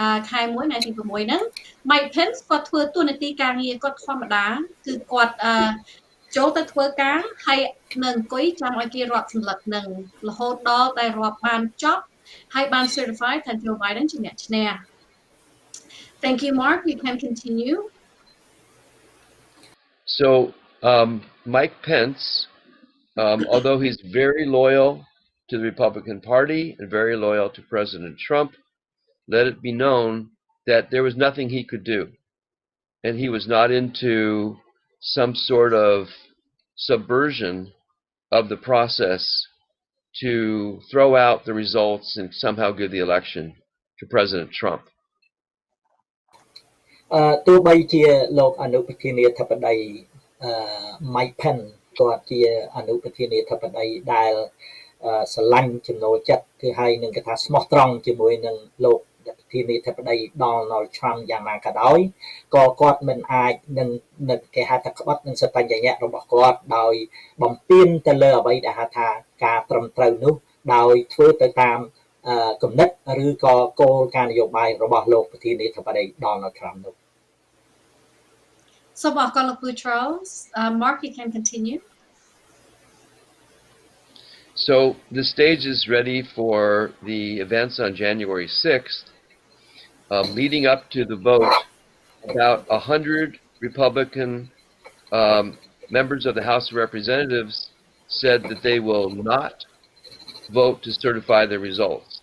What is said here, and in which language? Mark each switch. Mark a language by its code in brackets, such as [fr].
[km] ខែ1ថ្ងៃទី6ហ្នឹង Mike Pence គាត់ធ្វើតួនាទីការងារគាត់ធម្មតាគឺគាត់ចូលទៅធ្វើការហើយនៅអង្គុយចាំឲ្យគេរាប់ស្លឹកហ្នឹងរហូតដល់តែរាប់បានចប់ហើយបាន certify ថា Joe Biden ជាអ្នកឈ្នះ [en] Thank you, Mark. You can continue. So Mike Pence, although he's very loyal to the Republican Party and very loyal to President Trump, let it be known that there was nothing he could do. And he was not into some sort of subversion of the process to throw out the results and somehow give the election to President Trump. [km] ទោះបីជាលោកអនុប្រធានាធិបតី Mike Pence គាត់ជាអនុប្រធានាធិបតីដែលស្រឡាញ់ចំណូលចិត្តគឺហើយនឹងគេថាស្មោះត្រង់ជាមួយនឹងលោកប្រធានាធិបតី Donald Trump យ៉ាងណាក៏ដោយក៏គាត់មិនអាច នឹងគេហៅថាក្បត់នឹងសបញ្ញៈរបស់គាត់ដោយបំពេញទៅលើអ្វីដែលហៅថាការត្រឹមត្រូវនោះដោយធ្វើទៅតាមគំនិតឬក៏គោលការណ៍នយោបាយរបស់លោកប្រធានាធិបតី Donald Trump នោះ [en] So, Charles, Mark, you can continue. So the stage is ready for the events on January 6th. Leading up to the vote, about 100 Republican members of the House of Representatives said that they will not vote to certify the results.